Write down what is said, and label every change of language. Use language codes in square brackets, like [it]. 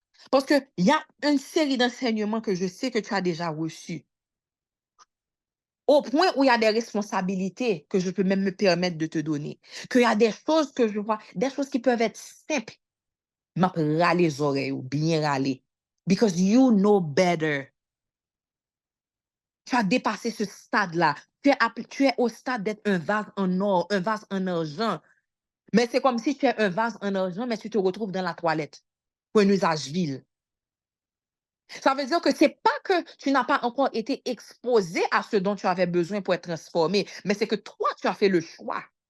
[fr] Parce qu'il y a une série d'enseignements que je sais que tu as déjà reçus. Au point où il y a des responsabilités que je peux même me permettre de te donner. Qu'il y a des choses que je vois, des choses qui peuvent être simples. M'a râler les oreilles ou bien râler. [en] Because you know better. [fr] Tu as dépassé ce stade-là. Tu es au stade d'être un vase en or, un vase en argent. Mais c'est comme si tu es un vase en argent, mais tu te retrouves dans la toilette pour un usage vil. Ça veut dire que c'est pas que tu n'as pas encore été exposé à ce dont tu avais besoin pour être transformé, mais c'est que toi, tu as fait le choix.